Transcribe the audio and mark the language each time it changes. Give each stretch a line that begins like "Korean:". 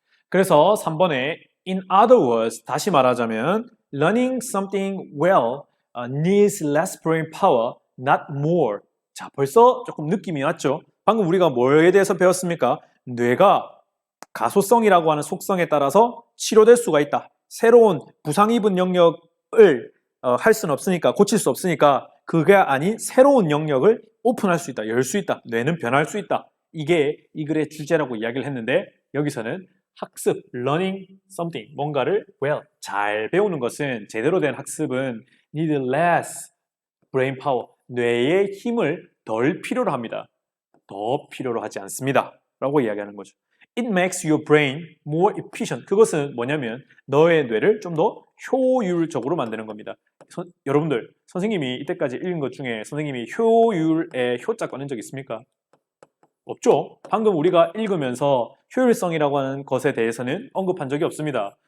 Korean: 그래서 3번에
English: in other words,
Korean: 다시 말하자면
English: learning something well needs less brain power, not more.
Korean: 자, 벌써 조금 느낌이 왔죠? 방금 우리가 뭐에 대해서 배웠습니까? 뇌가 가소성이라고 하는 속성에 따라서 치료될 수가 있다. 새로운 부상 입은 영역을 할 수는 없으니까, 고칠 수 없으니까 그게 아닌 새로운 영역을 오픈할 수 있다, 열 수 있다, 뇌는 변할 수 있다. 이게 이 글의 주제라고 이야기를 했는데, 여기서는 학습,
English: learning something,
Korean: 뭔가를 잘 배우는 것은, 제대로 된 학습은
English: need less brain power,
Korean: 뇌의 힘을 덜 필요로 합니다. 더 필요로 하지 않습니다. 라고 이야기하는 거죠.
English: It makes your brain more efficient.
Korean: 그것은 뭐냐면 너의 뇌를 좀 더 효율적으로 만드는 겁니다. 여러분들, 선생님이 이때까지 읽은 것 중에 선생님이 효율의 효자 꺼낸 적 있습니까? 없죠? 방금 우리가 읽으면서 효율성이라고 하는 것에 대해서는 언급한 적이 없습니다.